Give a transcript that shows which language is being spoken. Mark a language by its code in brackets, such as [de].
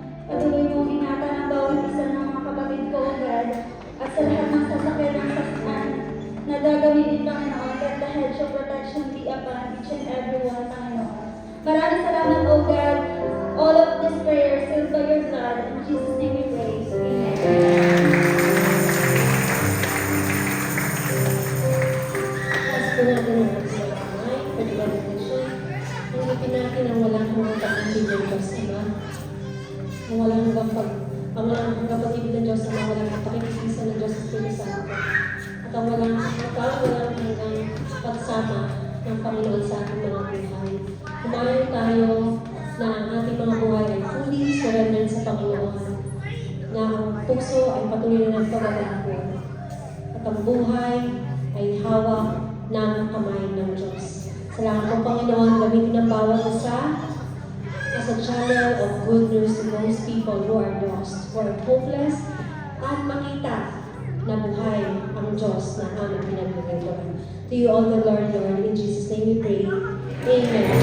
[tl] Patuloy mo ingatan ang bawat isa ng mga kapatid ko, O God, at sa lahat ng sasakyan ng sasakyan na gagawin, Panginoon, [en] let the hedge of protection be upon each and every one, [tl] Panginoon. Maraming salamat, O God. [en] All of these prayers sealed by your blood. In Jesus' name we pray. Amen. [tl] Taas po natin ang ating mga kamay [en] for the benediction. [tl] Nangipin natin ang walang hanggang pag-ibig ng Diyos Ama. Ang walang hanggang pag-ibig ng Diyos Ama, walang pakikisa ng Diyos Espiritu Santo. At ang walang hanggang pagsama ng Panginoon sa ating mga buhay. Kumain tayo na ang ating mga buhay ay fully surrendered sa Panginoon. Na ang puso ay patuloy na nagpapagalapo. At ang buhay ay hawak ng kamay ng Diyos. Salamat po, Panginoon, gamitin ang bawat isa [en] as a channel of good news to those people who are lost, who are hopeless, [tl] at makita na buhay ang Diyos na aming pinaglagay doon. [en] To you all the glory, Lord. In Jesus' name we pray. Amen.